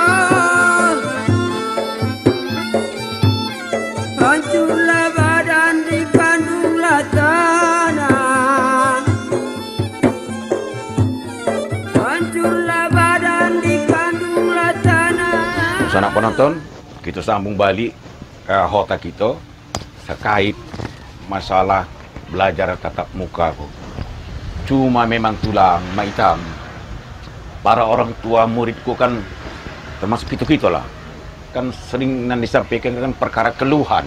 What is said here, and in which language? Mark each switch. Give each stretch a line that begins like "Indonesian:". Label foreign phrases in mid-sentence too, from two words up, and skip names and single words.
Indonesian: Hancurlah badan dikandunglah tanah. Hancurlah badan dikandunglah tanah. Sanak penonton, kita sambung balik hota kita terkait masalah belajar tatap muka. Cuma memang tulang hitam. Para orang tua muridku kan termasuk kita lah. Kan sering disampaikan kan perkara keluhan.